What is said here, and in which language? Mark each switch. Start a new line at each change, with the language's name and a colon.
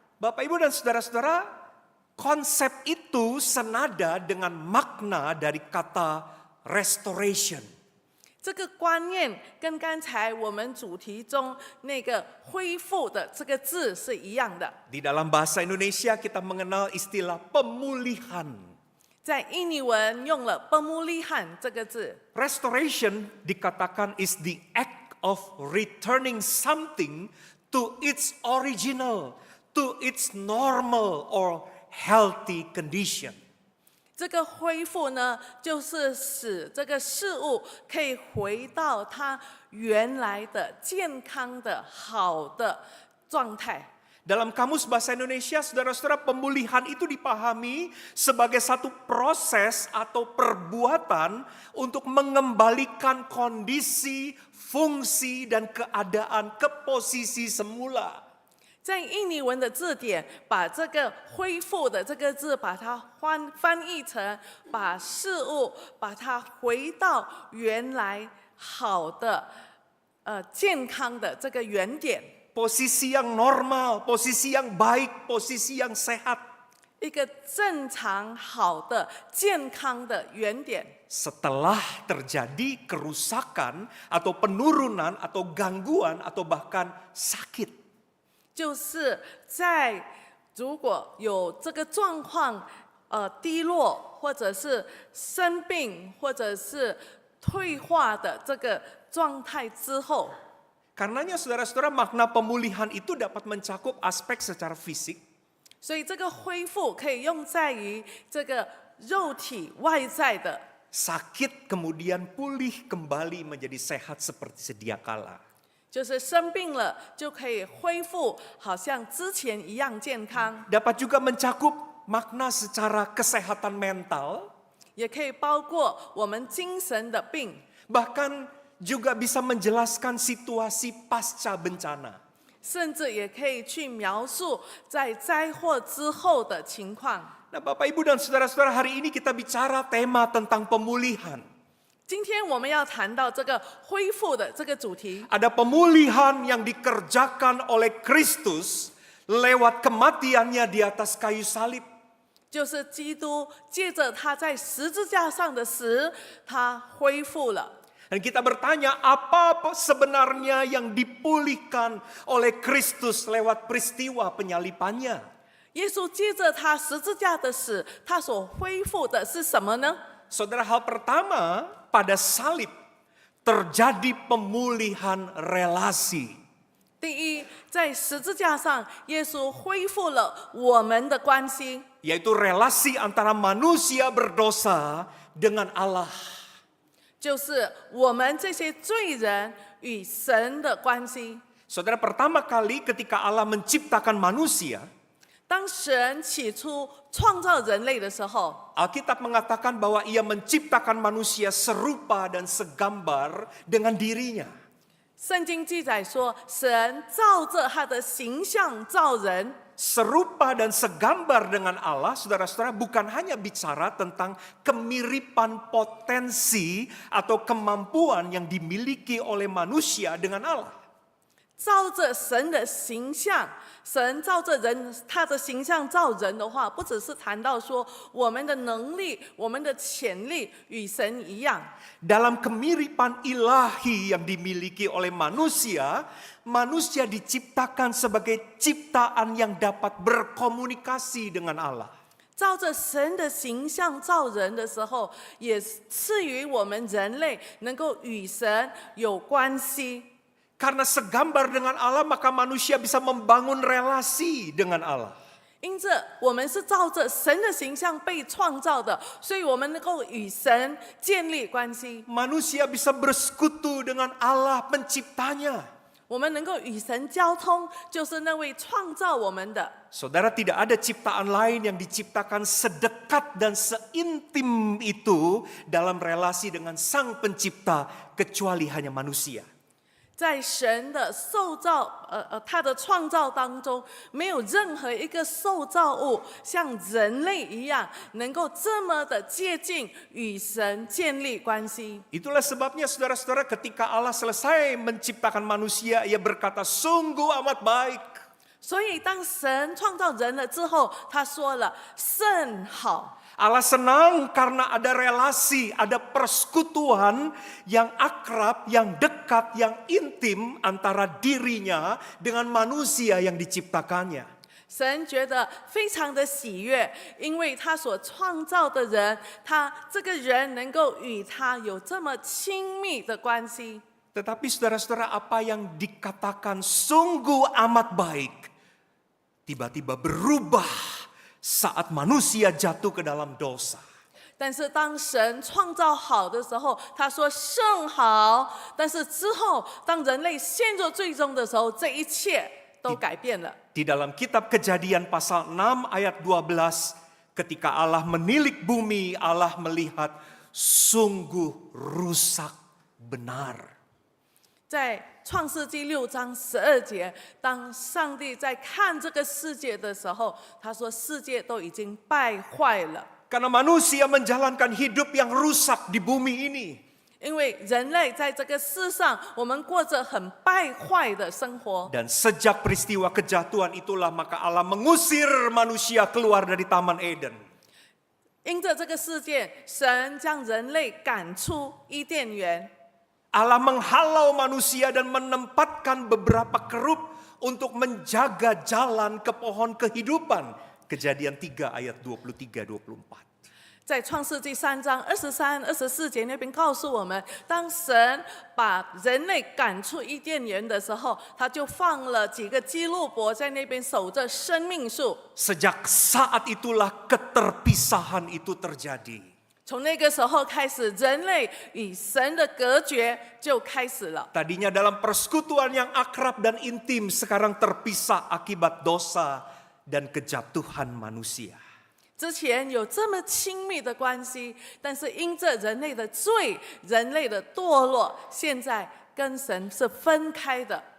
Indonesian: Bapak Ibu dan saudara-saudara, konsep itu senada dengan makna dari kata restoration.
Chinese: 这个观念跟刚才我们主题中那个恢复的这个字是一样的。
Indonesian: Di dalam bahasa Indonesia kita mengenal istilah pemulihan.
Chinese: 在印尼文用了 pemulihan 这个字。
English: Restoration dikatakan is the act of returning something to its original, to its normal or healthy condition.
Chinese: 这个恢复呢，就是使这个事物可以回到它原来的健康的好的状态。
Indonesian: Dalam kamus bahasa Indonesia, saudara-saudara, pemulihan itu dipahami sebagai satu proses atau perbuatan untuk mengembalikan kondisi, fungsi, dan keadaan ke posisi semula.
Chinese: 在印尼文的字典，把这个“恢复”的这个字，把它翻译成把事物把它回到原来好的、健康的这个原点。
Indonesian: Posisi yang normal, posisi yang baik, posisi yang sehat.
Chinese: 一个正常、好的、健康的原点。
Indonesian: Setelah terjadi kerusakan atau penurunan atau gangguan atau bahkan sakit.
Chinese: 就是在如果有这个状况，低落，或者是生病，或者是退化的这个状态之后，
Indonesian: Karenanya saudara-saudara, makna pemulihan itu dapat mencakup aspek secara fisik,
Chinese: 所以这个恢复可以用在于这个肉体外在的，
Indonesian: sakit kemudian pulih kembali menjadi sehat seperti sedia kala.
Chinese: 就是生病了就可以恢复，好像之前一样健康。
Indonesian: Dapat juga mencakup makna secara kesehatan mental,
Chinese: 也可以包括我们精神的病，
Indonesian: bahkan juga bisa menjelaskan situasi pasca bencana.
Chinese: 甚至也可以去描述在灾祸之后的情况。
Indonesian: Nah, Bapak Ibu dan saudara-saudara, hari ini kita bicara tema tentang pemulihan.
Chinese: 今天我们要谈到这个恢复的这个主题，
Indonesian: Ada pemulihan yang dikerjakan oleh Kristus lewat kematiannya di atas kayu salib.
Chinese: 就是基督借着他在十字架上的死，他恢复了。
Indonesian: Dan kita bertanya, apa sebenarnya yang dipulihkan oleh Kristus lewat peristiwa penyalipannya?
Chinese: 耶稣借着他十字架的死，他所恢复的是什么呢？
Indonesian: Saudara, hal pertama, pada salib terjadi pemulihan relasi.
Chinese: 第一，在十字架上，耶稣恢复了我们的关系，
Indonesian: Yaitu relasi antara manusia berdosa dengan Allah.
Chinese: 就是我们这些罪人与神的关系。
Indonesian: Saudara, pertama kali ketika Allah menciptakan manusia,
Chinese: 当神起初创造人类的时候，
Indonesian: Alkitab mengatakan bahwa ia menciptakan manusia serupa dan segambar dengan dirinya.
Chinese: 圣经记载说，神照着他的形象造人，
Indonesian: serupa dan segambar dengan Allah, saudara-saudara, bukan hanya bicara tentang kemiripan potensi atau kemampuan yang dimiliki oleh manusia dengan Allah.
Chinese: 照着神的形象，神照着人他的形象造人的话，不只是谈到说我们的能力、我们的潜力与神一样。
Indonesian: Dalam kemiripan ilahi yang dimiliki oleh manusia, manusia diciptakan sebagai ciptaan yang dapat berkomunikasi dengan Allah.
Chinese: 照着神的形象造人的时候，也赐予我们人类能够与神有关系。
Indonesian: Karena segambar dengan Allah, maka manusia bisa membangun relasi dengan Allah.
Chinese: 因着我们是照着神的形象被创造的，所以我们能够与神建立关系。
Indonesian: Manusia bisa bersekutu dengan Allah penciptanya.
Chinese: 我们能够与神交通，就是那位创造我们的。
Indonesian: Saudara, tidak ada ciptaan lain yang diciptakan sedekat dan seintim itu dalam relasi dengan Sang Pencipta kecuali hanya manusia.
Chinese: 在神的受造，他的创造当中，没有任何一个受造物像人类一样，能够这么的接近与神建立关系。
Indonesian: Itulah sebabnya saudara-saudara, ketika Allah selesai menciptakan manusia, Ia berkata, sungguh amat baik.
Chinese: 所以，当神创造人了之后，他说了甚好。
Indonesian: Allah senang karena ada relasi, ada persekutuan yang akrab, yang dekat, yang intim antara dirinya dengan manusia yang diciptakannya.
Chinese: 神觉得非常的喜悦，因为他所创造的人，他这个人能够与他有这么亲密的关系。
Indonesian: Tetapi saudara-saudara, apa yang dikatakan sungguh amat baik, tiba-tiba berubah saat manusia jatuh ke dalam dosa.
Chinese: 但是当神创造好的时候，他说甚好。但是之后，当人类陷入最终的时候，这一切都改变了。
Indonesian: Di dalam kitab Kejadian pasal 6 ayat 12, ketika Allah menilik bumi, Allah melihat sungguh rusak benar.
Chinese: 在创世纪6章12节，当上帝在看这个世界的时候，他说世界都已经败坏了。
Indonesian: Karena manusia menjalankan hidup yang rusak di bumi ini.
Chinese: 因为人类在这个世上，我们过着很败坏的生活。
Indonesian: Dan sejak peristiwa kejatuhan itulah maka Allah mengusir manusia keluar dari Taman Eden.
Chinese: 因着这个事件，神将人类赶出伊甸园。
Indonesian: Allah menghalau manusia dan menempatkan beberapa kerup untuk menjaga jalan ke pohon kehidupan. Kejadian 3 ayat 23-24.
Chinese: 在创世纪3章23、24节那边告诉我们，当神把人类赶出伊甸园的时候，他就放了几个基路伯在那边守着生命树。
Indonesian: Sejak saat itulah keterpisahan itu terjadi.
Chinese: 从那个时候开始，人类与神的隔绝就开始了。
Indonesian: Tadinya dalam persekutuan yang akrab dan intim, sekarang terpisah akibat dosa dan kejatuhan manusia.
Chinese: 之前有这么亲密的关系，但是因着人类的罪、人类的堕落，现在跟神是分开的。